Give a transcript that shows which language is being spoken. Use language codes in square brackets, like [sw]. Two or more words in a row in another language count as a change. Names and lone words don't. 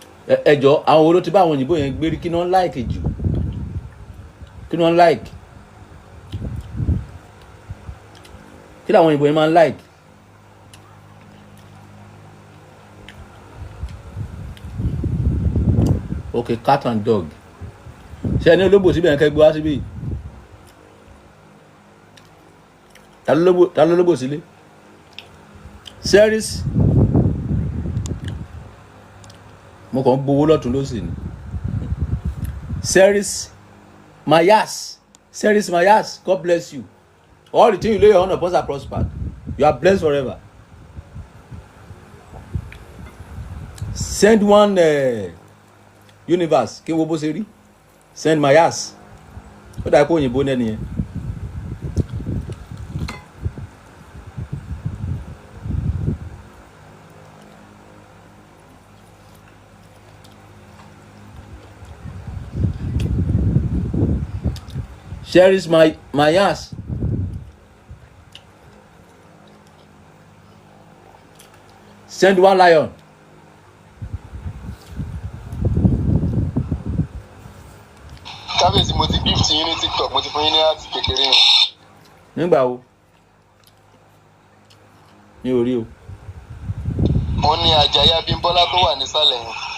[yo] ẹjọ́ àwọn wo ló ti bá àwọn òyìnbó yẹn gbérí kí ni wọ́n like jù kí ni wọ́n like kí làwọn òyìnbó yẹn máa ń like [en] okay cat and dog [yo] ṣé ẹni ológbò síbẹ̀ yẹn kẹ́ gbé wá síbí ta ló lógbò sílé series mo kàn ń gbowó lọ́tún lósì ni series mayas [en] God bless you all the things you lay your hand upon are prospered you are blessed forever send one universe [yo] kí n wo bó ṣe rí send mayas ó dà pé òyìnbó nẹ́ni yẹn. [en] Cherish my ass. Send one lion. [yo] Kábíyèsí mo ti gift yín ní TikTok mo ti fún yín ní àti kékeré yẹn. Nígbà wo? Mi ò rí o. Wọ́n ní Àjàyí Abímbọ́lá tó wà nísàlẹ̀ yẹn.